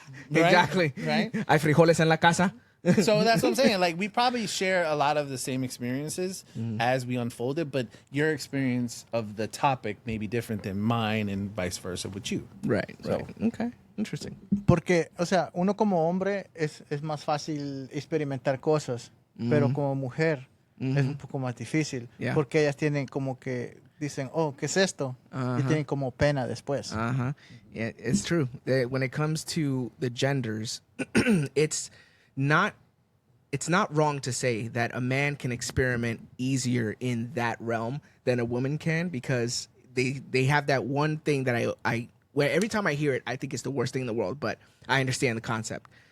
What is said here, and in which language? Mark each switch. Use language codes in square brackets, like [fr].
[en] Exactly. Right. [es] Hay frijoles en la casa. [en] So that's what I'm saying. Like, we probably share a lot of the same experiences as we unfold it, but your experience of the topic may be different than mine and vice versa with you. Right. Okay. Interesting. [es] Porque, o sea, uno como hombre es más fácil experimentar cosas, pero como mujer es un poco más difícil. [en] Yeah. [es] Porque ellas tienen como que dicen, oh, ¿qué es esto? Y tienen como pena después. [en] Yeah, it's true. When it comes to the genders, it's not wrong to say that a man can experiment easier in that realm than a woman can, because they have that one thing that I where every time I hear it, I think it's the worst thing in the world, but I understand the concept.